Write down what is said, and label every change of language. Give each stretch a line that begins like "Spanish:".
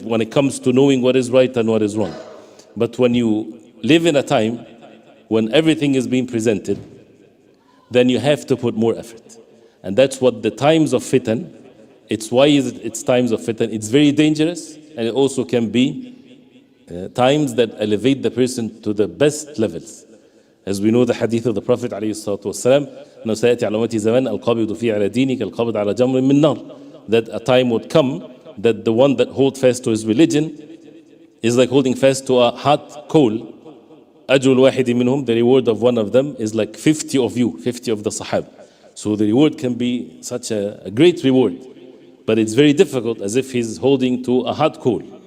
English: When it comes to knowing what is right and what is wrong. But when you live in a time when everything is being presented, then you have to put more effort. And that's what the times of fitan, it's why it's times of fitan. It's very dangerous, and it also can be times that elevate the person to the best levels.
Arabic: As we know the hadith of the Prophet ﷺ, أنه سيأتي على أمتي زمان القابض فيه على دينك القابض على جمر من نار.
English: That a time would come that the one that holds fast to his religion is like holding fast to a hot coal. أجر الواحد منهم, the reward of one of them is like 50 of you, 50 of the Sahaba. So the reward can be such a great reward, but it's very difficult, as if he's holding to a hot coal.